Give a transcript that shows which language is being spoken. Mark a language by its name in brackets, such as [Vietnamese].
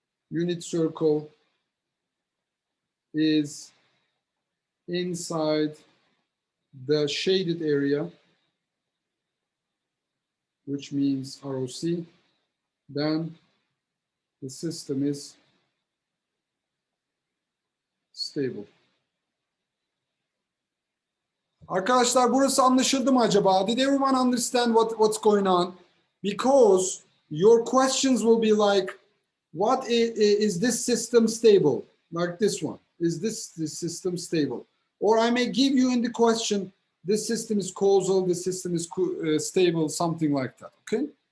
[English] Unit circle is inside the shaded area, which means ROC, then the system is stable. [Turkish] Arkadaşlar burası anlaşıldı mı acaba? [English] Did everyone understand what's going on? Because your questions will be like, what is this system stable? Like this one. Is this system stable? Or I may give you in the question, this system is causal, this system is stable, something like that, okay?